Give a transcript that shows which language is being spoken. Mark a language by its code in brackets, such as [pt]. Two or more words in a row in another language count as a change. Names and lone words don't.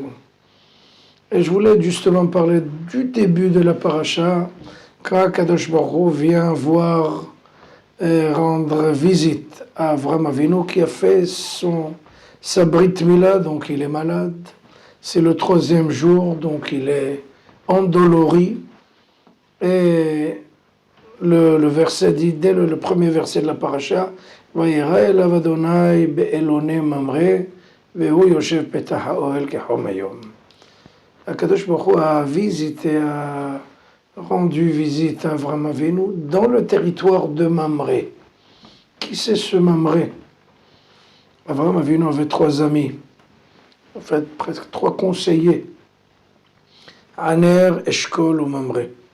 [fr] Et je voulais justement parler du début de la paracha, quand [he] קדוש ברוך הוא [fr] vient voir rendre visite à Avraham Avinu qui a fait sa [he] ברית מילה, [fr] donc il est malade. C'est le 3e jour, donc il est endolori. Et le verset dit, dès le premier verset de la paracha, [he] וירא אליו ה' באלני ממרא והוא יושב פתח האהל כחם היום. הקדוש ברוך הוא [fr] a visité, a rendu visite à Avraham Avinu dans le territoire de Mamré. Qui c'est ce Mamré? Avraham Avinu avait 3 amis, en fait presque 3 conseillers, Aner, Eshkol ou Mamré.